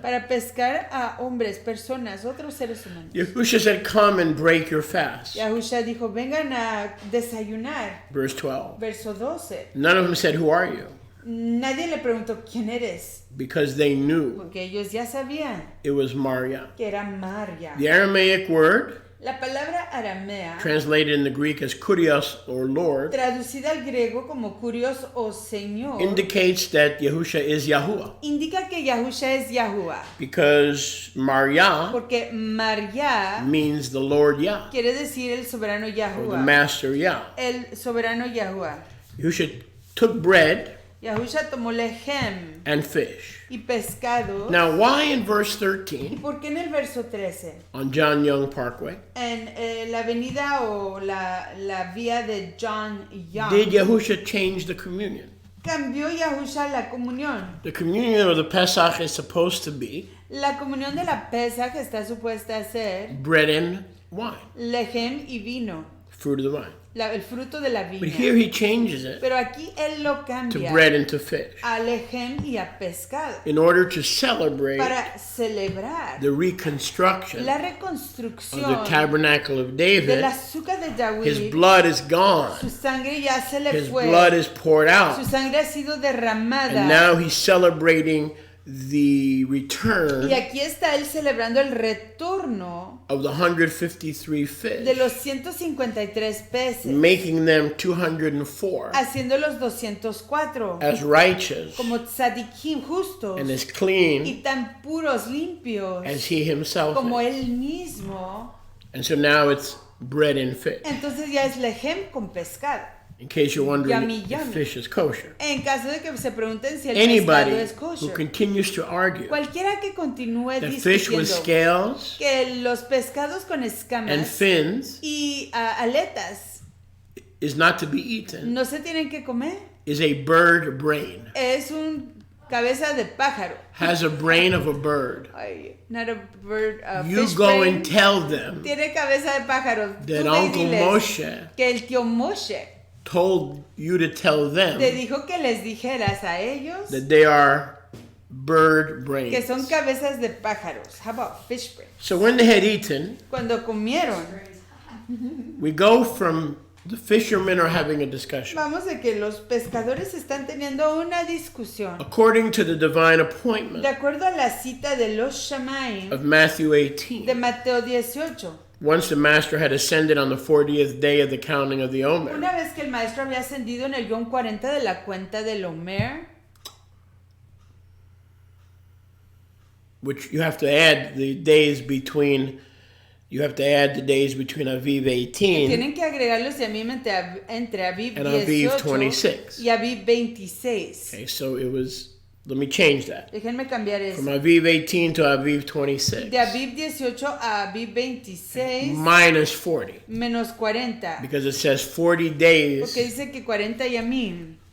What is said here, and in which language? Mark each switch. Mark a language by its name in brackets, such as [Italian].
[Spanish] para pescar a hombres, personas, otros seres humanos. [English] Yahushua said, come and break your fast. [Spanish] Yahusha dijo, vengan a desayunar, [English] Verse 12. [Spanish] verso 12. [English] None of them said, who are you? [Spanish] Nadie le preguntó quién eres, [English] Because they knew [Spanish] porque ellos ya sabían [English] it was Maria. [Spanish] que era María. [English] The Aramaic word, [Spanish] La palabra aramea, [English] translated in the Greek as kurios or Lord, [Spanish] traducida al griego como curios o señor, [English] indicates that Yahusha is Yahuwah. [Spanish] indica que Yahusha es Yahuwah, [English] Because Maria [Spanish] porque María [English] means the Lord Yah, [Spanish] quiere decir el soberano [English] or the [Spanish] Yahuwah, [English] Master Yah. [Spanish] el soberano Yahuwah. [English] Yahusha took bread [Spanish] Yahusha tomó lejem [English] and fish. [Spanish] y pescado. [English] Now, why in verse [Spanish] ¿Y [English] 13 [Spanish] por qué en el verso 13? [English] on John Young Parkway [Spanish] En la avenida o la vía de John Young, [English] did Yahusha change the communion? [Spanish] cambió Yahusha la comunión. [English] The communion of the Pesach is supposed to be [Spanish] La comunión de la pesa que está supuesta a ser [English] bread and wine, [Spanish] lejem y vino, [English] fruit of the vine. [Spanish] el fruto de la [English] But [Spanish] viña. [English] here he changes it [Spanish] Pero aquí él lo [English] to [Spanish] cambia [English] bread and to fish [Spanish] a lejem y a pescado [English] in order to celebrate [Spanish] para celebrar [English] the reconstruction [Spanish] la [English] of [Spanish] reconstrucción [English] the tabernacle of [Spanish] del [English] David. [Spanish] azúcar de [English] His [Spanish] David. [English] blood is gone. [Spanish] Su sangre ya se le [English] His [Spanish] fue. [English] blood is poured [Spanish] Su [English] out. [Spanish] sangre ha sido derramada. [English] And now he's celebrating the [Spanish] Y [English] return [Spanish] aquí está él celebrando el retorno [English] of the 153 [Spanish] de [English] fish, [Spanish] los 153 peces, [English] making them 204 [Spanish] haciéndolos 204 [English] as righteous [Spanish] como tzadikim justos [English] and as [Spanish] y [English] clean [Spanish] tan puros, limpios [English] as he himself [Spanish] como [English] is. [Spanish] él mismo. [English] And so now it's bread and fish. [Spanish] Entonces ya es lejem con pescado. [English] In case you're wondering Yummy, if yummy. fish is kosher. [Spanish] En caso de que se pregunten si el [English] Anybody [Spanish] pescado es [English] who [Spanish] kosher, [English] continues to argue [Spanish] cualquiera que continúe [English] that fish with [Spanish] discutiendo [English] scales [Spanish] que los pescados con [English] and [Spanish] escamas [English] fins [Spanish] y aletas [English] is not to be eaten [Spanish] no se tienen que comer, [English] is a bird brain. [Spanish] es un cabeza de pájaro. [English] Has a brain of a bird. Ay, not a bird, You fish go brain. and tell them [Spanish] Tiene cabeza de pájaro. [English] that [Spanish] Tú ve y [English] Uncle [Spanish] diles [English] Moshe [Spanish] que el tío Moshe [English] told you to tell them [Spanish] te dijo que les dijeras a ellos [English] that they are bird [Spanish] que son [English] brains. [Spanish] cabezas de pájaros. [English] How about fish brain? So when they had eaten, [Spanish] Cuando comieron, [English] we go from the fishermen are having a discussion. [Spanish] vamos de que los pescadores están teniendo una discusión. [English] According to the divine [Spanish] De [English] appointment [Spanish] acuerdo a la cita de los Shemaim [English] of Matthew [Spanish] de [English] 18, [Spanish] Mateo 18, [English] once the master had ascended on the 40th day of the counting of the Omer, [Spanish] Una vez que el maestro había ascendido en el Yom 40 de la cuenta del Omer, [English] which you have to add the days between Aviv 18 [Spanish] tienen que agregar los Yamim entre Aviv [English] and Aviv [Spanish] 18 [English] 26. [Spanish] y Aviv 26. [English] Okay, so it was, let me change that. [Spanish] Déjenme cambiar eso. [English] From Aviv 18 to Aviv 26. [Spanish] De Aviv 18 a Aviv 26 [English] Minus 40. [Spanish] menos 40. [English] Because it says 40 days [Spanish] Porque dice que 40 Yamim.